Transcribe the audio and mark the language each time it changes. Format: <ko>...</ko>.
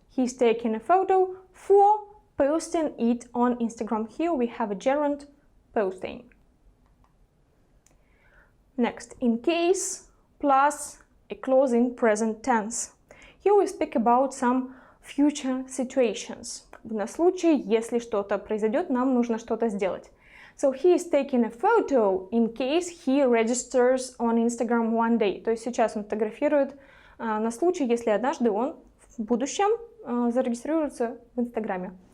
<en>He is taking a photo for posting it on Instagram. Here we have a gerund posting. Next, in case plus a clause in present tense. Here we speak about some future situations.</en> <ru>На случай, если что-то произойдет, нам нужно что-то сделать.</ru> <en>So he is taking a photo in case he registers on Instagram one day.</en> <ru>То есть сейчас он фотографирует на случай, если однажды он в будущем зарегистрируется в Инстаграме.</ru>